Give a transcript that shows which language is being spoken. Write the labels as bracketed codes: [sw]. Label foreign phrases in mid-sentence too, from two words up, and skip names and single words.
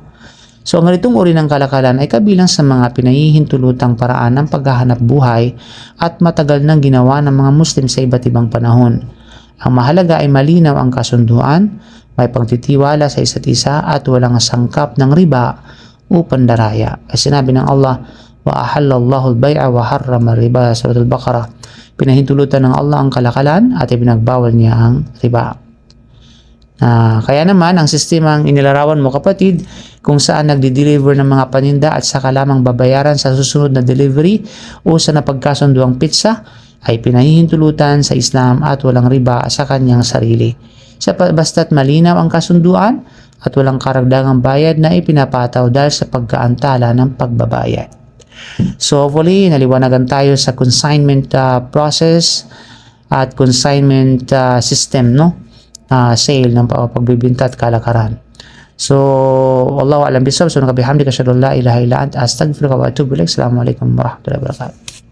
[tl] So, ang ganitong uri ng kalakalan ay kabilang sa mga pinahihintulutang paraan ng paghahanap buhay at matagal nang ginawa ng mga Muslim sa iba't ibang panahon. Ang mahalaga ay malinaw ang kasunduan, may pagtitiwala sa isa't isa at walang sangkap ng riba o pandaraya. Kasi sinabi ng Allah, [ar] وأحل الله البيع وحرم الربا [tl] sa Surah Al-Baqarah. Pinahintulutan ng Allah ang kalakalan at ipinagbawal niya ang riba. Kaya naman, ang sistemang inilarawan mo kapatid, kung saan nagdi-deliver ng mga paninda at saka lamang babayaran sa susunod na delivery o sa napagkasunduang pizza, ay pinahihintulutan sa Islam at walang riba sa kanyang sarili. Basta't malinaw ang kasunduan at walang karagdagang bayad na ipinapataw dahil sa pagkaantala ng pagbabayad. So hopefully, naliwanagan tayo sa [en] consignment process [tl] at [en] consignment system, [tl] no? Sale ng pagbibinta at kalakaran. So, [ar] والله أعلم بالصواب. سبحانك بحمدك أشهد أن لا إله إلا أنت أستغفرك وأتوب إليك. السلام عليكم ورحمة الله وبركاته.